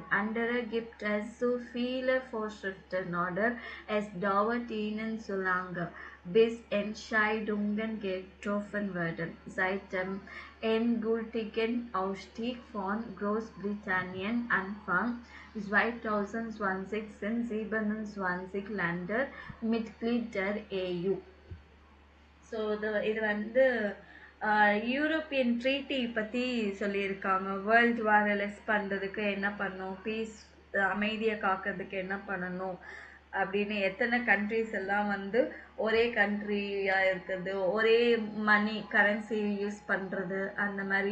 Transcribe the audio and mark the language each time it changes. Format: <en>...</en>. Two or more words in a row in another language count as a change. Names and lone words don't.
<de>Andere gibt es zu viele Vorschriften oder es dauert ihnen zu lange, bis Entscheidungen getroffen werden. Seit dem endgültigen Ausstieg von Großbritannien Anfang 2020 sind 27 Länder Mitglied der EU.</de> <ta>ஸோ இது வந்து</ta> <en>European treaty</en> <ta>பற்றி சொல்லியிருக்காங்க.</ta> <en>world war less</en> <ta>பண்ணுறதுக்கு என்ன பண்ணணும், பீஸ் அமைதியை காக்கிறதுக்கு என்ன பண்ணணும் அப்படின்னு, எத்தனை கண்ட்ரிஸ் எல்லாம் வந்து ஒரே கண்ட்ரியாக இருக்குது, ஒரே</ta> <en>money currency use</en> <ta>பண்ணுறது அந்த மாதிரி.</ta>